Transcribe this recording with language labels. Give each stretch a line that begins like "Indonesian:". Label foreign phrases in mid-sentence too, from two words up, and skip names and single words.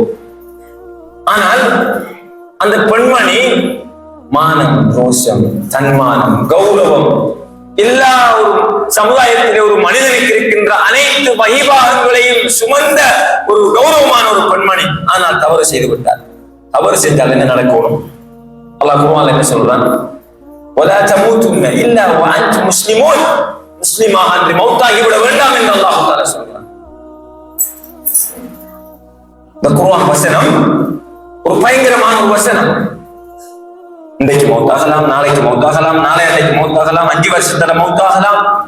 Tamil: ஆனால் அந்த பெண்மணி மானம், ரோஷம், தன்மானம், கௌரவம், எல்லா ஒரு சமுதாயத்திலே ஒரு மனிதனுக்கு இருக்கின்ற அனைத்து வைபாகங்களையும் சுமந்த ஒரு கௌரவமான ஒரு பெண்மணி. ஆனால் தவறு செய்து விட்டார். தவறு செஞ்சால் என்ன நடக்கணும்? அல்லாஹ் குர்ஆன்ல என்ன சொல்றான்?
Arabic: ولا تموتن الا وانتم مسلمون.
Tamil: முஸ்லிமாக அன்றி மௌத்தாகி விட வேண்டாம் என்று அல்லாஹ் தஆலா சொல்றான். இந்த குர்ஆன் வசனம் ஒரு பயங்கரமான ஒரு வசனம். இன்றைக்கு மௌத்தாகலாம், நாளைக்கு மௌத்தாகலாம், நாளைக்கு மௌத்தாகலாம், 5 வருஷத்துல மௌத்தாகலாம்.